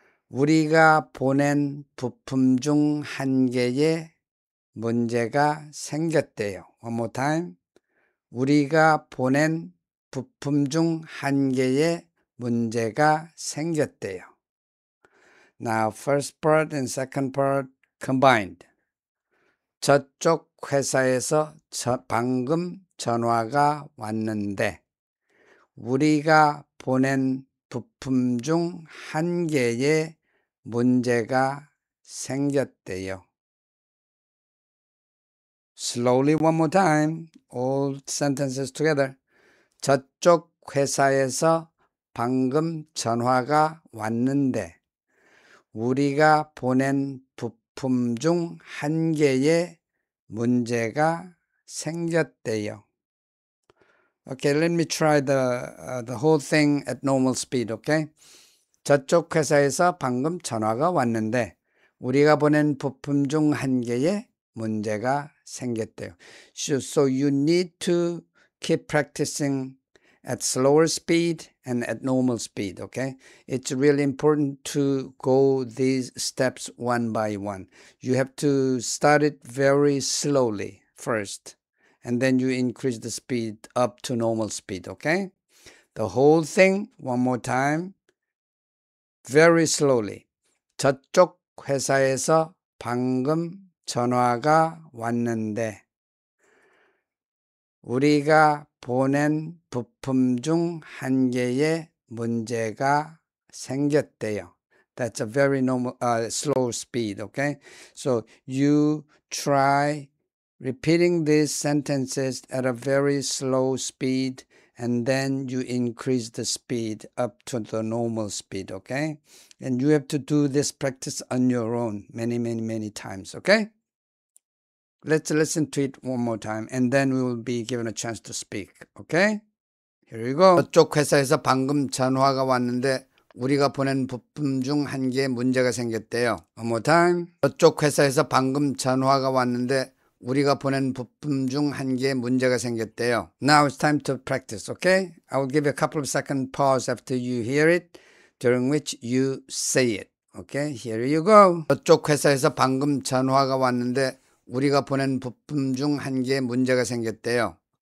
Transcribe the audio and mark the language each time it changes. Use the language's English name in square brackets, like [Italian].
[Korean] 우리가 보낸 부품 중 한 개에 문제가 생겼대요. [English] One more time. [Korean] 우리가 보낸 부품 중 한 개에 문제가 생겼대요. [English] Now first part and second part combined. [Korean] 저쪽 회사에서 방금 전화가 왔는데 우리가 보낸 부품 중 한 개에 문제가 생겼대요. [English] Slowly one more time. All sentences together. [Korean] 저쪽 회사에서 방금 전화가 왔는데 우리가 보낸 부품 중 한 개에 문제가 생겼대요. [English] Okay, let me try the whole thing at normal speed, okay? [Korean] 저쪽 회사에서 방금 전화가 왔는데 우리가 보낸 부품 중 한 개에 문제가 생겼대요. [English] So you need to keep practicing at slower speed and at normal speed, okay? It's really important to go these steps one by one. You have to start it very slowly first, and then you increase the speed up to normal speed, okay? The whole thing, one more time, very slowly. [Korean] 저쪽 회사에서 방금 전화가 왔는데 우리가 보낸 부품 중 한 개에 문제가 생겼대요. [English] That's a very normal, slow speed, okay? So you try repeating these sentences at a very slow speed, and then you increase the speed up to the normal speed, okay? And you have to do this practice on your own many times, okay? Let's listen to it one more time, and then we will be given a chance to speak, okay? Here we go. [Korean] 저쪽 회사에서 방금 전화가 왔는데 우리가 보낸 부품 중 한 개에 문제가 생겼대요. [English] One more time. [Korean] 저쪽 회사에서 방금 전화가 왔는데 우리가 보낸 부품 중 한 개에 문제가 생겼대요. [English] Now it's time to practice, okay? I will give you a couple of second pause after you hear it, during which you say it. Okay, here you go. [Korean] 저쪽 회사에서 방금 전화가 왔는데 우리가 보낸 부품 중 한 개에 문제가 생겼대요.